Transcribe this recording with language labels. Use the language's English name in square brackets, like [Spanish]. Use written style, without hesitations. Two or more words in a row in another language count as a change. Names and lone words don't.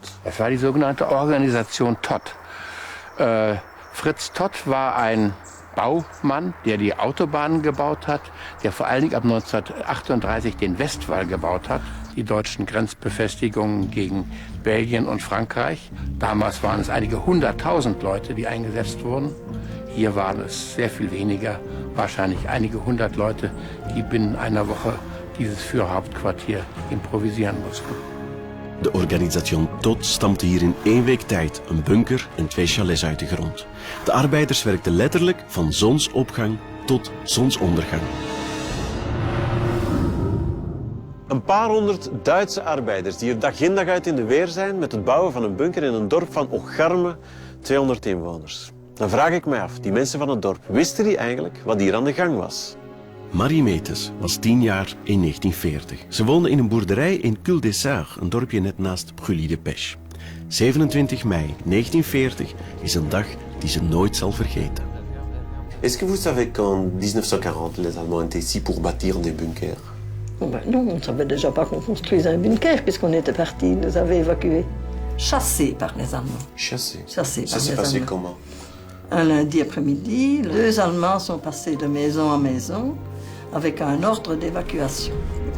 [German] Es war die sogenannte Organisation Todt. Fritz Todt war ein Baumann, der die Autobahnen gebaut hat, der vor allen Dingen ab 1938 den Westwall gebaut hat, die deutschen Grenzbefestigungen gegen Belgien und Frankreich. Damals waren es einige 100.000 Leute, die eingesetzt wurden. Hier waren es sehr viel weniger, wahrscheinlich einige 100 Leute, die binnen einer Woche dieses Führerhauptquartier improvisieren mussten. [Dutch] De organisation Todt stampte hier in 1 week tijd een bunker en 2 chalets uit de grond. De arbeiders werkten letterlijk van zonsopgang tot zonsondergang. Een paar honderd Duitse arbeiders die er dag in dag uit in de weer zijn met het bouwen van een bunker in een dorp van Ocharme, 200 inwoners. Dan vraag ik mij af, die mensen van het dorp, wisten die eigenlijk wat hier aan de gang was? Marie Metes was 10 jaar in 1940. Ze woonde in een boerderij in Cul-de-Sac, een dorpje net naast Gully de Pêche. 27 mei 1940 is een dag die ze nooit zal vergeten. [French] Est-ce que vous savez qu'en 1940 les Allemands étaient ici pour bâtir des bunkers? Oh ben non, on ne savait déjà pas qu'on construisait un bunker puisqu'on était partis, nous avait évacués. Chassés par les Allemands. Chassés? Chassés par Ça s'est les passé Allemands. comment? Un lundi après-midi, 2 Allemands sont passés de maison en maison avec un ordre d'évacuation.